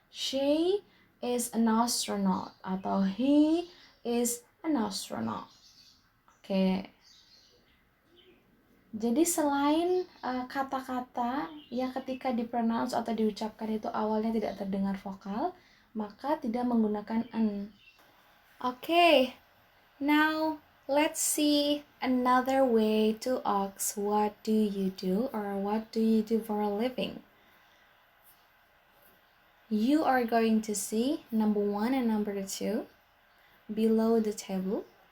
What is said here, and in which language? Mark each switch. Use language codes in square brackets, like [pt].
[en] She is an astronaut, atau he is an astronaut. Oke. [id] Jadi selain kata-kata yang ketika dipronounce atau diucapkan itu awalnya tidak terdengar vokal, maka tidak menggunakan an. Oke. [en] Now let's see another way to ask what do you do or what do you do for a living. You are going to see number 1 and number 2 below the table.